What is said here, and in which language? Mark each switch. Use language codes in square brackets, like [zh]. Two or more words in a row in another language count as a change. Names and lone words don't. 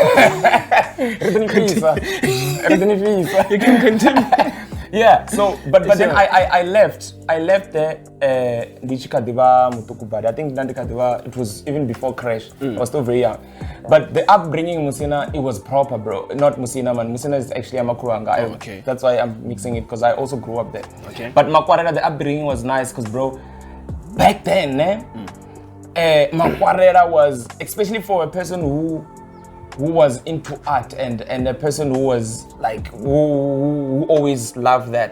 [en] You can continue. Yeah. So, but then I left there. I think it was even before Crash. I was still very young. But the upbringing Musina, it was proper, bro. Not Musina, man. Musina is actually a Makuranga. That's why I'm mixing it, because I also grew up there. But Makwarera, the upbringing was nice, because bro, back then, Makwarera was, especially for a person who was into art and a person who was like, who always loved that.